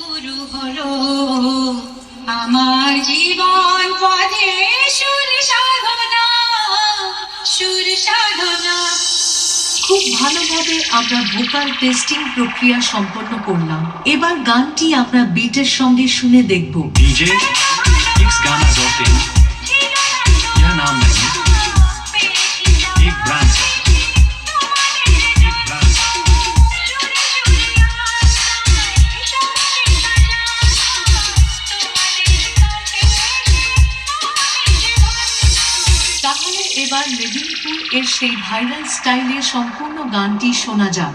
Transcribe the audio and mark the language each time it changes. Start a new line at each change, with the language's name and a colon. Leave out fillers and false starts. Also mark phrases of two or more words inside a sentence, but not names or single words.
Bangla: আমার জীবন পথে সুর সাধনা খুব ভালোভাবে আমরা
English: vocal testing
Bangla: প্রক্রিয়া সম্পন্ন করলাম। এবার গানটি আমরা বিটের সঙ্গে শুনে দেখব।
English: DJ mix
Hindi: गाना जोते यह नाम नहीं एक ब्रांड
Bangla: তাহলে এবার মেদিনীপুর এর সেই ভাইরাল স্টাইলে সম্পূর্ণ গানটি শোনা যাক।